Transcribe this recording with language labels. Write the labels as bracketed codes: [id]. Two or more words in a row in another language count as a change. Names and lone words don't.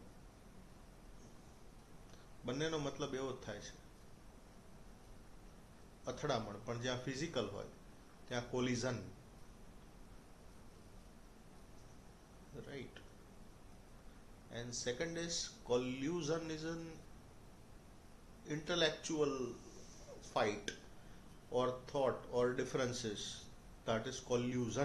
[gu] બંનેનો મતલબ એવો જ થાય છે, અથડામણ. પણ જ્યાં ફિઝિકલ હોય ત્યાં કોલિઝન, [en] right? And second is collusion is an intellectual fight or thought or differences. That is collusion.